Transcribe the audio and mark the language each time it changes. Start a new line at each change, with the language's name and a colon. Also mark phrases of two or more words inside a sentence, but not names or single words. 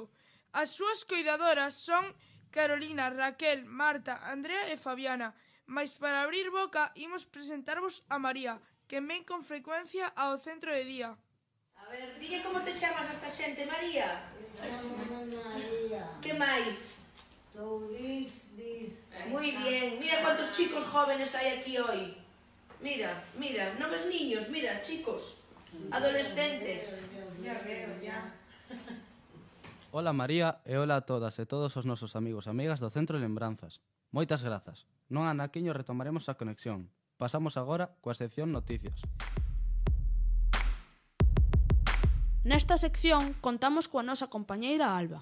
Galician: As súas coidadoras son Carolina, Raquel, Marta, Andrea e Fabiana. Mais para abrir boca, imos presentarvos a María, que ven con frecuencia ao centro de día. A ver, dille como te chamas a esta xente, María. María. Que máis? Diz.
Spanish: Muy bien. Mira cuántos chicos jóvenes hai aquí hoy. Mira,
Galician: non ves
Spanish: niños, mira, chicos, adolescentes. Ya veo, ya.
Galician: Hola María e hola a todas e todos os nosos amigos e amigas do Centro Lembranzas. Moitas grazas. Non anaquiño retomaremos a conexión. Pasamos agora coa sección Noticias. Nesta sección contamos coa nosa compañeira Alba.